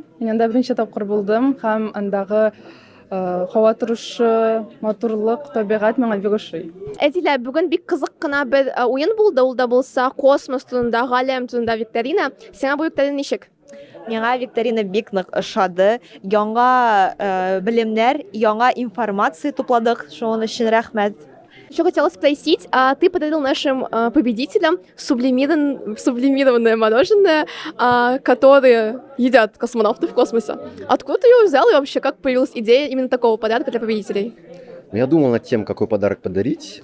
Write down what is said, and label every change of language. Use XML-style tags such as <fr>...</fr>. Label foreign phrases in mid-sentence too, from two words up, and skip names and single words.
<tt>Мин анда беренче тапкыр булдым һәм андагы һава торышы, матурлык, табигать миңа бик ошый. Әдилә, бүген бик кызык кына бер уен булды, ул да булса космос турында, галәм турында викторина. Сиңа бу викторина ничек? Миңа викторина бик нык ошады. Яңа белемнәр, яңа информация тупладык. Шуның өчен рәхмәт.</tt> <ru>Еще хотела спросить, а ты подарил нашим победителям сублимированное мороженое, которое едят космонавты в космосе. Откуда ты его взял и вообще как появилась идея именно такого подарка для победителей? Я думал над тем, какой подарок подарить.</ru>